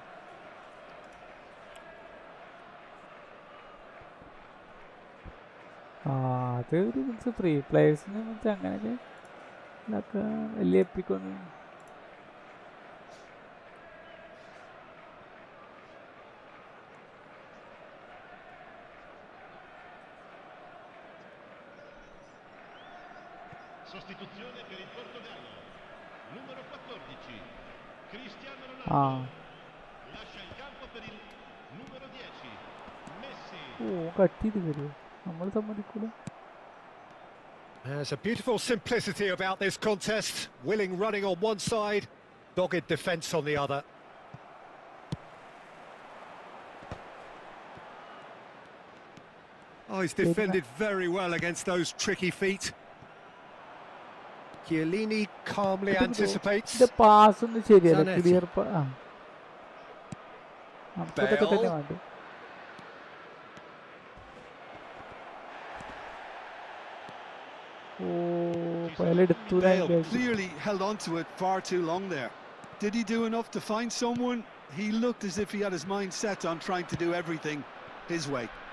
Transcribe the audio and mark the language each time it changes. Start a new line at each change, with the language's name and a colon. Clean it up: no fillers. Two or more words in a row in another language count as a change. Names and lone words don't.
Malayalam: അതൊരു
English: means free
Malayalam: പ്ലേയേഴ്സിന് മീൻസ് അങ്ങനെയൊക്കെ ഇതൊക്കെ വലിയ എപ്പിക്കൊന്നും
Italian: Sostituzione per il Portogallo. Numero 14, Cristiano Ronaldo. Lascia il campo per il numero 10, Messi.
Malayalam: കട്ട് ചെയ്ത് കയറിയോ നമ്മൾ സമ്മതിക്കൂല.
English: There's a beautiful simplicity about this contest. Willing running on one side, dogged defence on the other. Oh, he's defended very well against those tricky feet. Chiellini calmly anticipates. The pass
Malayalam: ഒന്നും ശരിയല്ല, ക്ലിയർ നമുക്കതൊക്കെ തന്നെ വേണ്ട.
English: Bale clearly held on to it far too long there. Did he do enough to find someone? He looked as if he had his mind set on trying to do everything his way.